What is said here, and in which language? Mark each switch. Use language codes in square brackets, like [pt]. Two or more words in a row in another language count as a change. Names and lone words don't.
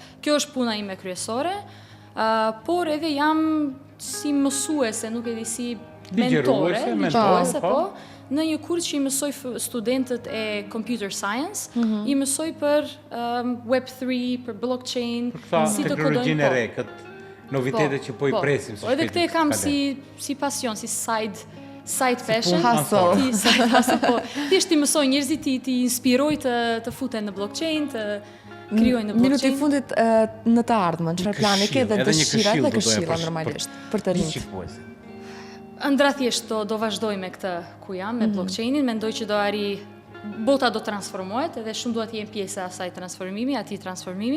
[sq] Kjo është puna ime kryesore, por edhe jam si mësuese, nuk e di si mentore, po, në një kurs që i mësoj studentët e [en] computer science, [sq] i mësoj për Web3, për blockchain, si të kodojnë po. Novitetet që po i presim. Edhe këtë e kam si pasion, si [en] side passion. [sq] Hustle. Thjesht i mësoj njerëzit, ti inspiroj të futen në blockchain, të krijojnë në blockchain. Minuti fundit në të ardhmen, çfarë plane ke dhe dëshira dhe këshilla normalisht për të rinjt. Ëndra thjesht do vazhdoj me këtë ku jam, me blockchainin, mendoj që do arri, bota do transformohet, edhe shumë duhet jem pjesë e asaj transformimi, atij transformimi.